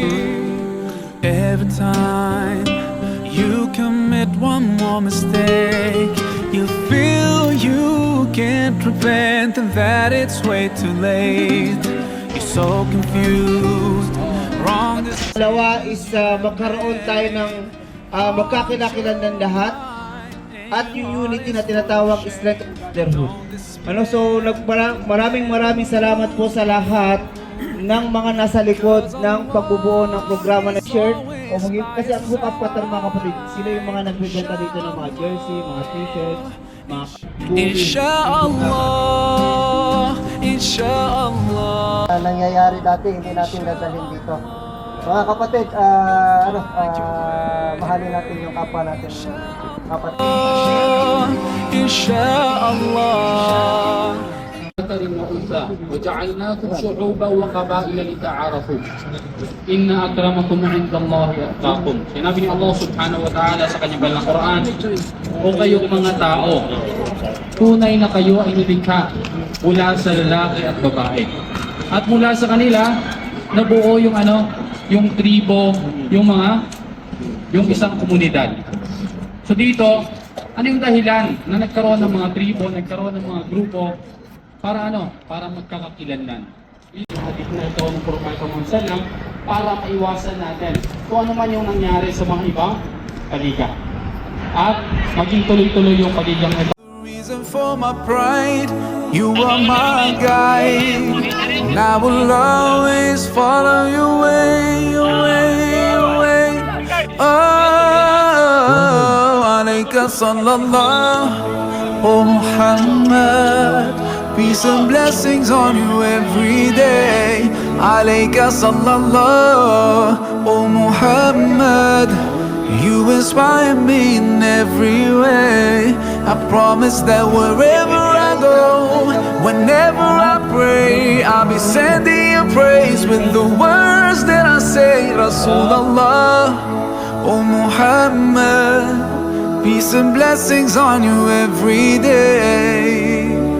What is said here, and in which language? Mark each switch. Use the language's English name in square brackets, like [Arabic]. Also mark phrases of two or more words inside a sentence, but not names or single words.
[English] Every time you commit one more mistake, you feel you can't repent and that it's way too late. You're so confused, wrong. [Filipino] Dalawa is magkaroon tayo ng magkakinakilan ng lahat at yung unity na tinatawag [English] strength of brotherhood. [Filipino] So maraming salamat po sa lahat ng mga nasa likod ng pagbubuo ng programa ng shirt. Kasi ang Hook Up Qatar, mga kapatid, sila yung mga nagbibenta dito ng mga jersey, mga t-shirts, mga [Arabic] إن شاء الله إن شاء الله. [Filipino] Nangyayari dati, hindi natin dadalhin dito. Mga kapatid, mahalin natin yung kapwa natin. Kapatid. [Arabic] Inshallah. وجعلناكم شعوبا وقبائل لتعارفوا إن أكرمكم عند الله أتقاكم. [Filipino] Sinabi ni Allah [Arabic] سبحانه وتعالى [Filipino] sa kanyang banal na Quran, o kayong mga tao, tunay na kayo ay nilikha mula sa lalaki at babae. At mula sa kanila, nabuo yung yung tribo, yung isang komunidad. So dito, ano yung dahilan na nagkaroon ng mga tribo, nagkaroon ng mga grupo para para magkakakilanlan. Yung hadith na ito ng Propeta Muhammad para maiwasan natin kung ano man yung nangyari sa mga ibang kaliga. At maging tuloy-tuloy yung kaligang ito. [English] Reason for my pride, you are my guide, and I will always follow your way, your way, your way. [Arabic] Oh, عليك صلى الله, oh Muhammad, [English] peace and blessings on you every day. [Arabic] عليك صلى الله, oh Muhammad, [English] you inspire me in every way. I promise that wherever I go, whenever I pray, I'll be sending you praise with the words that I say. Rasulullah, oh Muhammad, peace and blessings on you every day.